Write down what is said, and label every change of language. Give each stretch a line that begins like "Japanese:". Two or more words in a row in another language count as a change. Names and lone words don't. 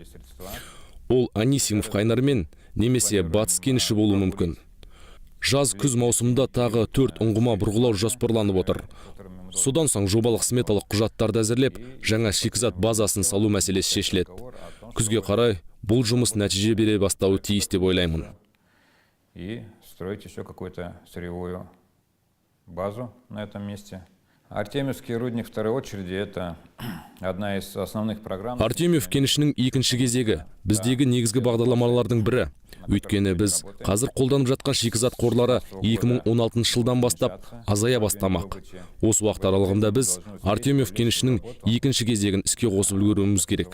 Kazakh: Ол Анисимов қайнарымен немесе батыс кеніші болуы мүмкін. Жаз-күз маусымында тағы 4 ұңғыма бұрғылау жоспарланып отыр. Содан соң жобалық сметалық құжаттарды әзірлеп, жаңа шикізат базасын салу мәселесі шешіледі. Күзге қарай бұл жұмыс нәтиже бере бастауы тиіс деп ойлаймын.
Russian: И строить еще какую-то сырьевую базу на этом месте. Артемьевский рудник второй очереди — это одна из основных программ.
Kazakh: Артемьев кенішінің екінші кезегі біздегі негізгі бағдарламалардың бірі. Өйткені біз қазір қолданып жатқан шикізат қорлары 2016 жылдан бастап азая бастамақ. Осы уақыт аралығында біз Артемьев кенішінің екінші кезегін іске қосып үлгеруіміз керек.